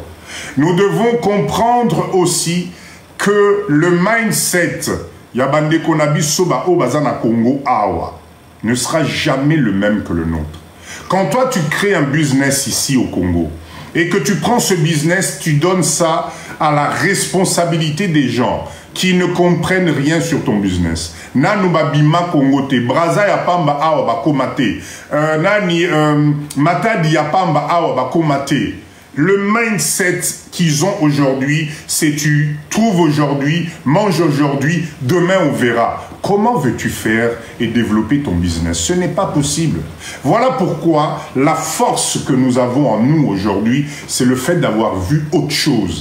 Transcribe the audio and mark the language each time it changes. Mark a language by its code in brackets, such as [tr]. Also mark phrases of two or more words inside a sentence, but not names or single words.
[fr] Nous devons comprendre aussi que le mindset ne sera jamais le même que le nôtre. Quand toi tu crées un business ici au Congo, et que tu prends ce business, tu donnes ça à la responsabilité des gens qui ne comprennent rien sur ton business. [ln] Nanu babima kongote, braza ya pamba awa bakomate, matadi ya pamba awa bakomate. [fr] Le mindset qu'ils ont aujourd'hui, c'est tu trouves aujourd'hui, manges aujourd'hui, demain on verra. Comment veux-tu faire et développer ton business? Ce n'est pas possible. Voilà pourquoi la force que nous avons en nous aujourd'hui, c'est le fait d'avoir vu autre chose.